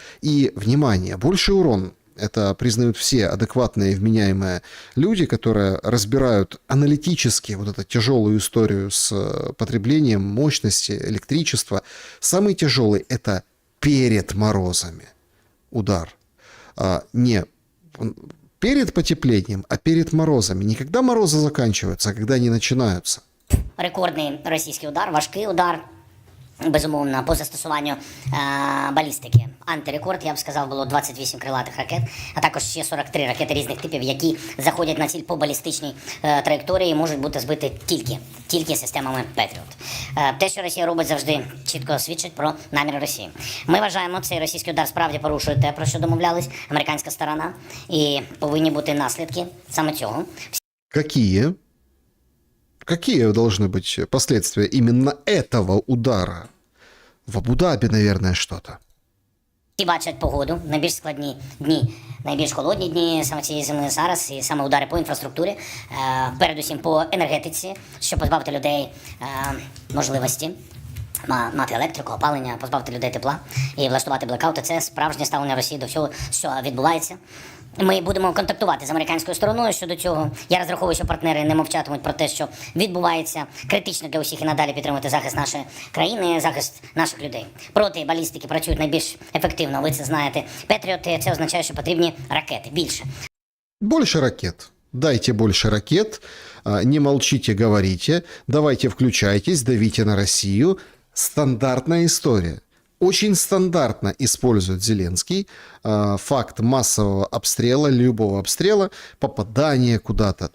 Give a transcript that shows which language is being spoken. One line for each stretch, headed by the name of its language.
Russian: И, внимание, больший урон, это признают все адекватные и вменяемые люди, которые разбирают аналитически вот эту тяжелую историю с потреблением мощности, электричества. Самый тяжелый – это перед морозами удар. Не перед потеплением, а перед морозами. Не когда морозы заканчиваются, а когда они начинаются.
Ukrainian: Рекордний російський удар, важкий удар. Безумовно, по застосуванню балістики. Антирекорд, я б сказав, було 28 крилатих ракет, а також ще 43 ракети різних типів, які заходять на ціль по балістичній траєкторії і можуть бути збиті тільки системами Patriot. Те, що Росія робить, завжди чітко свідчить про наміри Росії. Ми вважаємо, цей російський удар справді порушує те, про що домовлялись американська сторона, і повинні бути наслідки саме цього.
Russian: Какие? Какие должны быть последствия именно этого удара? В Абу-Даби, наверное, что-то.
Ukrainian: Всі бачать погоду, найбільш складні дні, найбільш холодні дні саме цієї зими зараз, і саме удари по інфраструктурі, передусім по енергетиці, щоб позбавити людей можливості мати електрику, опалення, позбавити людей тепла і влаштувати блекаути. Це справжнє ставлення Росії до всього, що відбувається. Ми будемо контактувати з американською стороною щодо цього. Я розраховую, що партнери не мовчатимуть про те, що відбувається. Критично для усіх і надалі підтримувати захист нашої країни, захист наших людей. Проти балістики працюють найбільш ефективно, ви це знаєте. Петріоти, це означає, що потрібні ракети, більше.
Russian: Больше ракет. Дайте больше ракет, не молчите, говорите, давайте включайтесь, давите на Россию. Стандартная история. Очень стандартно использует Зеленский факт массового обстрела, любого обстрела, попадания куда-то.